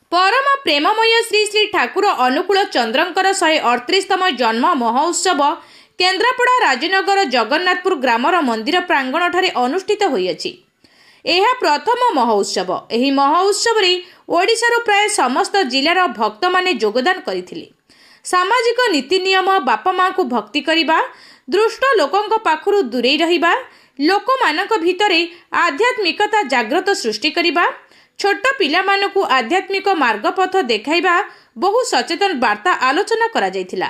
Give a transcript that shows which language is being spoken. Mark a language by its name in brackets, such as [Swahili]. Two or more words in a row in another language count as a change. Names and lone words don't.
[Odia] ପରମ ପ୍ରେମମୟ ଶ୍ରୀ ଶ୍ରୀ ଠାକୁର ଅନୁକୂଳ ଚନ୍ଦ୍ରଙ୍କର 138ତମ ଜନ୍ମ ମହୋତ୍ସବ କେନ୍ଦ୍ରାପଡ଼ା ରାଜନଗର ଜଗନ୍ନାଥପୁର ଗ୍ରାମର ମନ୍ଦିର ପ୍ରାଙ୍ଗଣ ଠାରେ ଅନୁଷ୍ଠିତ ହୋଇଛି। ଏହା ପ୍ରଥମ ମହୋତ୍ସବ। ଏହି ମହୋତ୍ସବ ରେ ଓଡ଼ିଶାର ପ୍ରାୟ ସମସ୍ତ ଜିଲ୍ଲାର ଭକ୍ତ ମାନେ ଯୋଗଦାନ କରିଥିଲେ। ସାମାଜିକ ନୀତି ନିୟମ ବାପା ମାଁକୁ ଭକ୍ତି କରିବା, ଦୁଷ୍ଟ ଲୋକଙ୍କ ପାଖରୁ ଦୂରେଇ ରହିବା, ଲୋକମାନଙ୍କ ଭିତରେ ଆଧ୍ୟାତ୍ମିକତା ଜାଗ୍ରତ ସୃଷ୍ଟି କରିବା, ଛୋଟ ପିଲାମାନଙ୍କୁ ଆଧ୍ୟାତ୍ମିକ ମାର୍ଗପଥ ଦେଖାଇବା ବହୁ ସଚେତନ ବାର୍ତ୍ତା ଆଲୋଚନା କରାଯାଇଥିଲା।